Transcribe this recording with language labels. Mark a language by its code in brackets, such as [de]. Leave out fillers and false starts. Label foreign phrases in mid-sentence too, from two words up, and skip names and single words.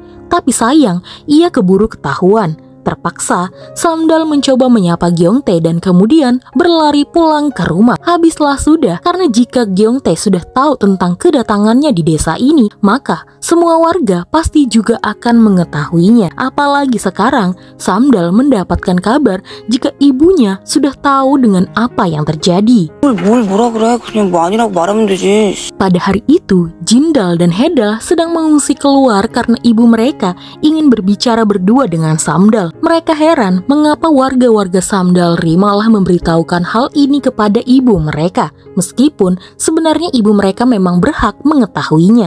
[id] Tapi sayang, ia keburu ketahuan. Terpaksa, Samdal mencoba menyapa Gyeongtae dan kemudian berlari pulang ke rumah. Habislah sudah, karena jika Gyeongtae sudah tahu tentang kedatangannya di desa ini, maka semua warga pasti juga akan mengetahuinya. Apalagi sekarang, Samdal mendapatkan kabar jika ibunya sudah tahu dengan apa yang terjadi. [ko] 뭘 뭐라 그래? 그냥 뭐 아니라고 말하면 되지. [id] Pada hari itu, Jindal dan Heda sedang mengungsi keluar karena ibu mereka ingin berbicara berdua dengan Samdal. Mereka heran mengapa warga-warga Samdalri malah memberitahukan hal ini kepada ibu mereka, meskipun sebenarnya ibu mereka memang berhak mengetahuinya.